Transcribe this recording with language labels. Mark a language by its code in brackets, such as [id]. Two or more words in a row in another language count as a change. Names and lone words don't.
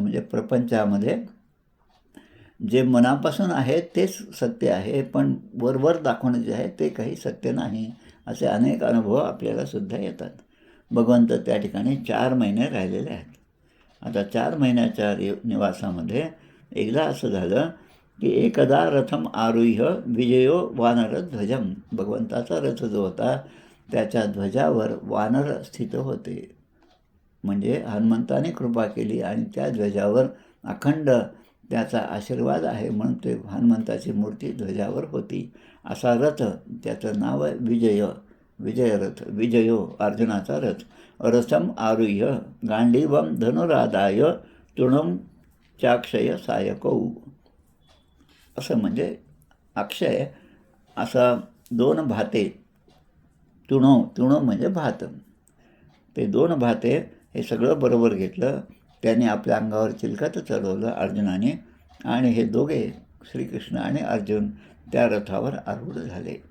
[mr] म्हणजे प्रपंचामध्ये जे मनापासून आहे तेच सत्य आहे, पण वरवर दाखवणं जे आहे ते काही सत्य नाही. असे अनेक अनुभव आपल्याला सुद्धा येतात. भगवंत त्या ठिकाणी 4 महिने राहिलेले आहेत. आता 4 महिन्याच्या निवासामध्ये एकदा असं झालं की एकदा [sa] रथम आरुह्य विजयो वानर ध्वजम. [mr] भगवंताचा रथ जो होता त्याच्या ध्वजावर वानर स्थित होते. म्हणजे हनुमंताने कृपा केली आणि त्या ध्वजावर अखंड त्याचा आशीर्वाद आहे म्हणून ते हनुमंताची मूर्ती ध्वजावर होती. असा रथ, त्याचं नाव आहे विजयरथ. विजयो अर्जुनाचा रथ. [sa] रथम आरुह्य गांडीवम धनुरादाय तृणम चाक्षय सायकौ. [mr] असं म्हणजे अक्षय असा 2 भाते, तुणो म्हणजे भात, ते 2 भाते हे सगळं बरोबर घेतलं. त्याने आपल्या अंगावर चिलखत चढवलं अर्जुनाने आणि हे दोघे श्रीकृष्ण आणि अर्जुन त्या रथावर आरूढ झाले.